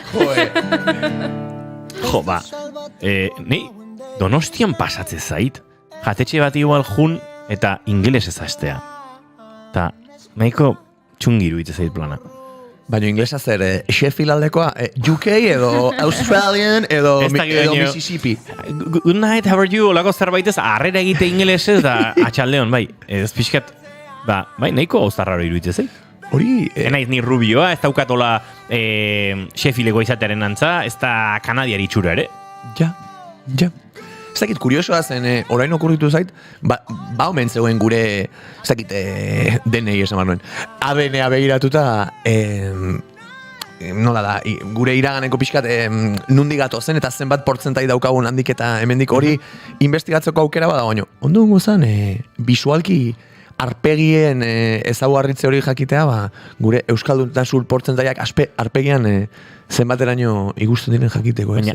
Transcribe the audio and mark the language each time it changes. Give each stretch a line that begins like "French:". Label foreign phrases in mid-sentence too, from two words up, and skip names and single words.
Basque: Ni Donostian pasatze zait, jatetxe bat igual jun eta ingeles ezaztea. Eta nahiko txungiru itse zait plana. Baina inglesa zer, Sheffield aldekoa, UK edo Australian edo Mississippi.
English: Good night, how are you?
Basque: Olako zerbaitez, arrera egite ingelesez da atxaldeon, ez pixkat, nahiko gauzarraro iruditzen zait. Hori... Enaiz ni rubioa, ez daukatola Sheffieldeko izatearen antza, ez da kanadiari itxura ere. Ja. Ez dakit, kuriosoa zen, orain okurritu zait, omen zegoen gure, ez dakit, denei esan barnuen, ADN-a begiratuta, nola da, gure iraganeko pixkat nundik gatozen eta zenbat portzentai daukagun handik eta hemendik hori investigatzeko aukera bada, baina ondo gongo zen, bisualki arpegien ezaugarritze hori jakitea, gure euskalduntasun portzentaiak arpegian zenbateraino ikusten diren jakiteko, ez?